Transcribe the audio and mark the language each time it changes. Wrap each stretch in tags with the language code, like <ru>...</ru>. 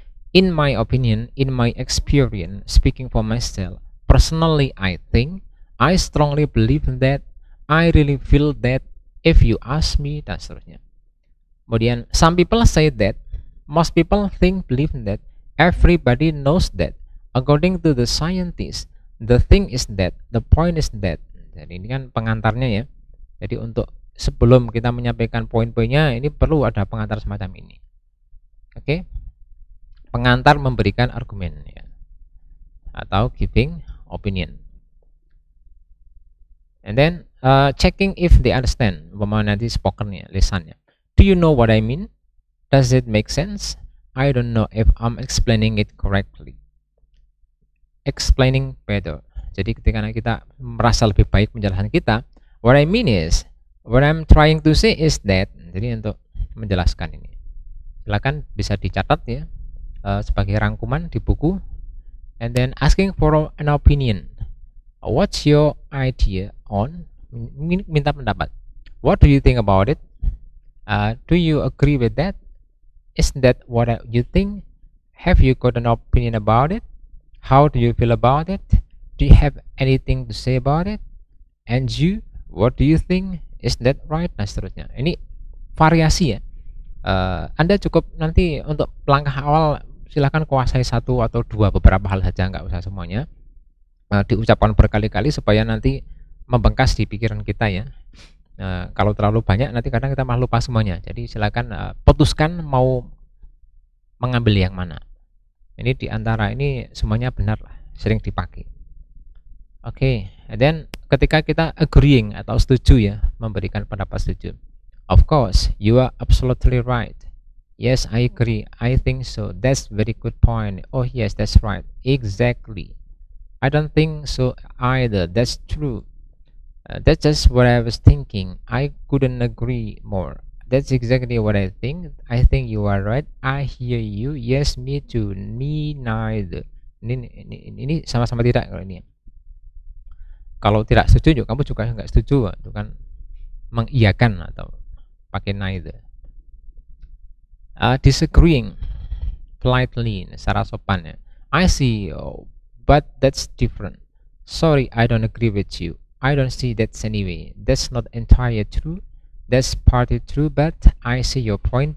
<en>In my opinion, in my experience, speaking for myself, personally, I strongly believe that, I really feel that, if you ask me,</en> <id>dan seterusnya. Kemudian,</id> <en>some people say that, most people believe that, everybody knows that, according to the scientists, the thing is that, the point is that.</en> <id>Jadi ini kan pengantarnya ya. Jadi untuk sebelum kita menyampaikan poin-poinnya, ini perlu ada pengantar semacam ini. Oke? Pengantar memberikan argumen ya, atau</id> <en>giving opinion. And then checking if they understand,</en> <id>umpamanya nanti spokennya, lisannya.</id> <en>Do you know what I mean? Does it make sense? I don't know if I'm explaining it correctly. Explaining better.</en> <id>Jadi ketika kita merasa lebih baik menjelaskan kita,</id> <en>what I mean is, what I'm trying to say is that.</en> <id>Jadi untuk menjelaskan ini, silakan bisa dicatat ya, sebagai rangkuman di buku.</id> <en>And then asking for an opinion. What's your idea on?</en> <id>Minta pendapat.</id> <en>What do you think about it? Do you agree with that? Is that what you think? Have you got an opinion about it? How do you feel about it? Do you have anything to say about it? And you, what do you think? Is that right?</en> <id>Dan seterusnya. Ini variasi ya. Anda cukup nanti untuk langkah awal silahkan kuasai satu atau dua, beberapa hal saja, nggak usah semuanya. Diucapkan berkali-kali supaya nanti membengkas di pikiran kita ya. Kalau terlalu banyak nanti kadang kita malah lupa semuanya. Jadi silakan putuskan mau mengambil yang mana. Ini di antara ini semuanya benar lah, sering dipakai. Oke, dan ketika kita agreeing atau setuju ya, memberikan pendapat setuju.</id> <en>Of course, you are absolutely right. Yes, I agree. I think so. That's very good point. Oh yes, that's right. Exactly. I don't think so either. That's true. That's just what I was thinking. I couldn't agree more. That's exactly what I think. I think you are right. I hear you. Yes, me too. Me neither.</en> <id>Ini sama-sama tidak kalau ini. Kalau tidak setuju, kamu juga nggak setuju, itu kan mengiyakan atau pakai neither.</id> <en>Disagreeing politely,</en> <id>secara sopan ya.</id> <en>I see, but that's different. Sorry, I don't agree with you. I don't see that anyway. That's not entirely true. That's partly true, but I see your point.</en>